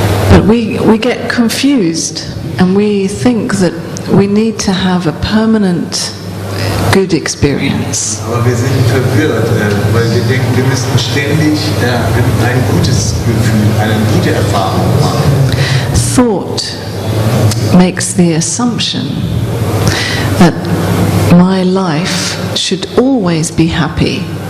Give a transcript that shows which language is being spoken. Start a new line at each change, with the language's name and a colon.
English: But we get confused and we think that we need to have a permanent good experience.
German: Aber wir sind verwirrt, weil wir denken, wir müssen ständig ein gutes Gefühl, eine gute Erfahrung machen.
English: Thought makes the assumption that my life should always be happy.